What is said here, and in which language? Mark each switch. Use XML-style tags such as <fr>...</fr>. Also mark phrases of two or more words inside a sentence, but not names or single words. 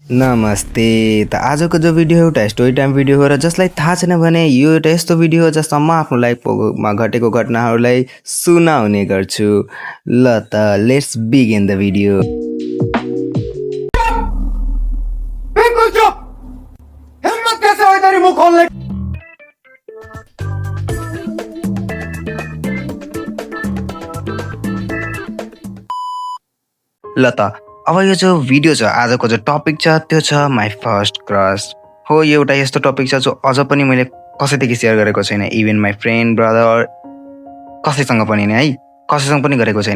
<ne>नमस्ते। त आजको जो भिडियो एउटा</ne> <en>story time video</en> <ne>हो र जसलाई थाहा छैन भने यो एउटा यस्तो भिडियो हो जसमा म आफ्नो लाइफमा घटेको घटनाहरूलाई सुनाउने गर्छु। ल त</ne> <en>let's begin the video.</en> <hi>बिल्कुल चुप। हिम्मत कैसे हुई तेरी मुंह खोलने की?</hi> <ne>ल त अब यो जो भिडियो छ आजको जो टपिक छ त्यो छ</ne> <en>my first crush</en> <ne>हो। यो एउटा यस्तो टपिक छ जो अझ पनि मैले कसैदेखि सेयर गरेको छैन,</ne> <en>even my friend brother</en> <ne>कसैसँग पनि नै है, कसैसँग पनि गरेको छैन।</ne>